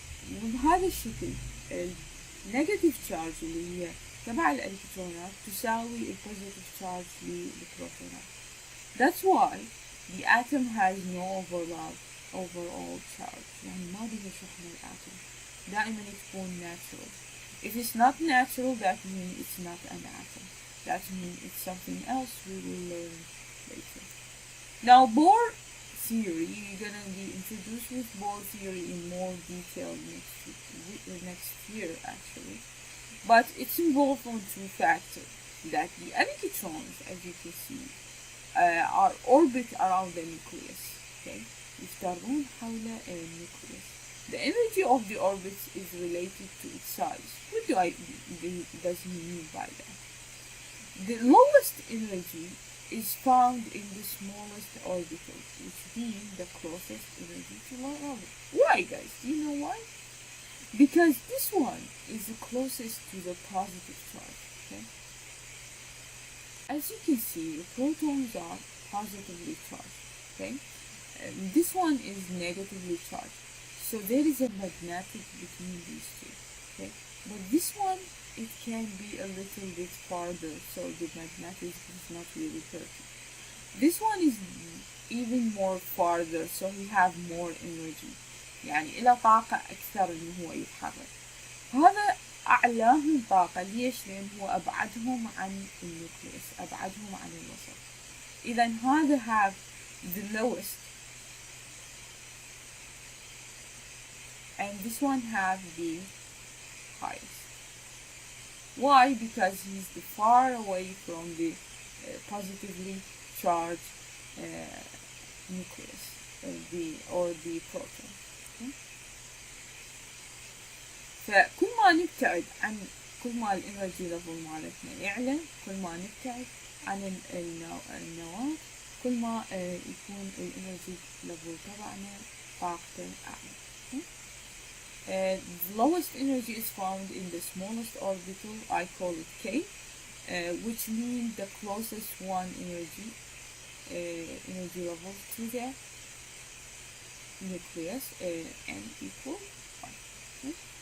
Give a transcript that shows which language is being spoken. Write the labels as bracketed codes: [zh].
[ar] بهذا الشكل النيجاتيف تشارج اللي هي تبع الإلكترونات تساوي البوزيتيف تشارج للبروتونات. [en] That's why the atom has no overall charge. [ar] يعني ما بها شحنة الآتم، دائما تكون natural. [en] If it's not natural, that means it's not an atom. That means it's something else we will learn later. Now, Bohr theory, you're gonna be introduced with Bohr theory in more detail next year, actually. But it's involved on two factors: that the electrons, as you can see, are orbit around the nucleus. [ar] Okay, يفترون حول النيوكليوس. [en] The energy of the orbit is related to its size. What does he mean by that? The lowest energy is found in the smallest orbital, which being the closest energy to our orbit. Why, guys? Do you know why? Because this one is the closest to the positive charge. Okay? As you can see, the protons are positively charged. Okay? This one is negatively charged. So there is a magnetic between these two, okay? But this one, it can be a little bit farther, so the magnetism is not really perfect. This one is even more farther, so he have more energy. [ar] يعني إلى طاقة أكثر إنه هو يتحرك. هذا أعلاهم طاقة. ليش؟ لأن هو أبعدهم عن النيوكليوس، أبعدهم عن الوسط. إذا هذا [en] have the lowest. And this one have the highest. Why? Because he's the far away from the positively charged nucleus, or the proton. Okay? [ar] فكل ما نبتعد عن كل ما الانرجي ليفل مالتنا يعلى، كل ما نبتعد عن النواة كل ما يكون الانرجي ليفل تبعنا طاقته أعلى. [en] Okay? The lowest energy is found in the smallest orbital. I call it K, which means the closest one energy level to the nucleus, N equal 1. Okay?